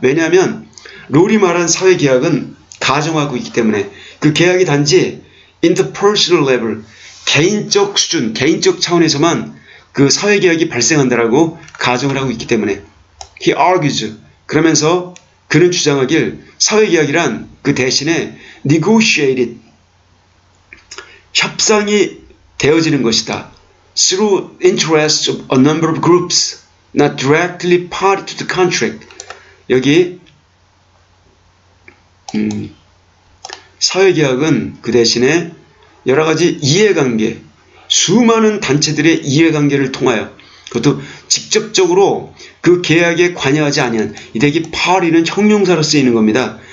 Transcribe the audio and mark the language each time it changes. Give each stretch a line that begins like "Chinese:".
Korean: 왜냐하면 롤이 말한 사회계약은 가정하고 있기 때문에, 그 계약이 단지
English: interpersonal level,
Korean: 개인적 수준, 개인적 차원에서만 그 사회계약이 발생한다라고 가정을 하고 있기 때문에,
English: he argues,
Korean: 그러면서 그는 주장하길 사회계약이란 그 대신에 negotiated, 협상이 되어지는 것이다.
English: through interests of a number of groups, not directly party to the contract.
Korean: 여기 사회계약은 그 대신에 여러 가지 이해관계, 수많은 단체들의 이해관계를 통하여 그것도 직접적으로 그 계약에 관여하지 아니한 이 대기 party는 형용사로 쓰이는 겁니다.